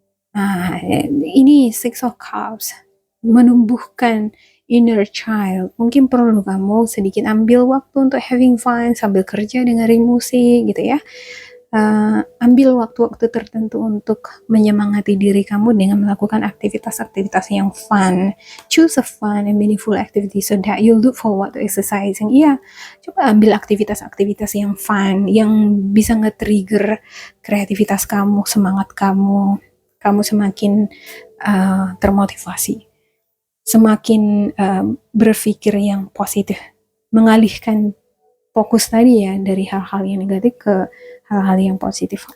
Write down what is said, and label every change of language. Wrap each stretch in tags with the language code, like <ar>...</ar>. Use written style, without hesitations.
<id>Nah, ini Six of Cups, menumbuhkan inner child. Mungkin perlu kamu sedikit ambil waktu untuk</id> <en>having fun</en> <id>sambil kerja dengerin musik gitu ya. Ambil waktu-waktu tertentu untuk menyemangati diri kamu dengan melakukan aktivitas-aktivitas yang fun.</id> <en>Choose a fun and meaningful activity so that you look forward to exercising.</en> <id>Iya, coba ambil aktivitas-aktivitas yang fun, yang bisa nge-trigger kreativitas kamu, semangat kamu. Kamu semakin termotivasi, semakin berpikir yang positif, mengalihkan fokus tadi ya dari hal-hal yang negatif ke hal-hal yang positif.</id>